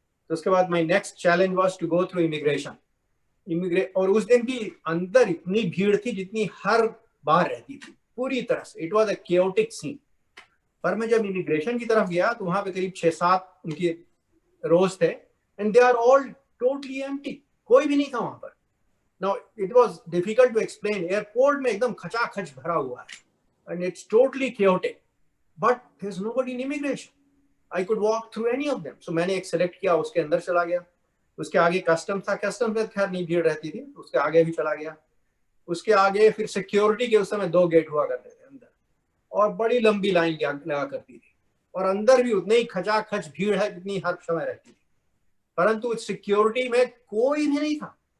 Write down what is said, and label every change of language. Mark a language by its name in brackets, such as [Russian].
[Hindi] तो उसके बाद [English] My next challenge was to go through immigration. [Hindi] और उस दिन भी अंदर इतनी भीड़ थी जितनी हर बार रहती थी, पूरी तरह से [English] It was a chaotic scene. [Hindi] पर मैं जब इमिग्रेशन की तरफ गया, तो वहां पे करीब 6-7 उनकी रोज थे, [English] and they are all totally empty, [Hindi] कोई भी नहीं था वहां पर। [English] Now it was difficult to explain. [Hindi] Airport में एकदम खचाखच भरा हुआ है, [English] and it's totally chaotic, but there's nobody in immigration. I could walk through any of them. [Hindi] सो मैंने एक सेलेक्ट किया, उसके अंदर चला गया। उसके आगे कस्टम था, कस्टम में खैर नहीं भीड़ रहती थी, उसके आगे भी चला गया। उसके आगे फिर सिक्योरिटी के उस समय 2 गेट हुआ करते थे अंदर, और बड़ी लंबी लाइन लगा करती थी, और अंदर भी उतनी ही खचाखच भीड़ है जितनी हर समय रहती थी, परंतु सिक्योरिटी में कोई भी नहीं था।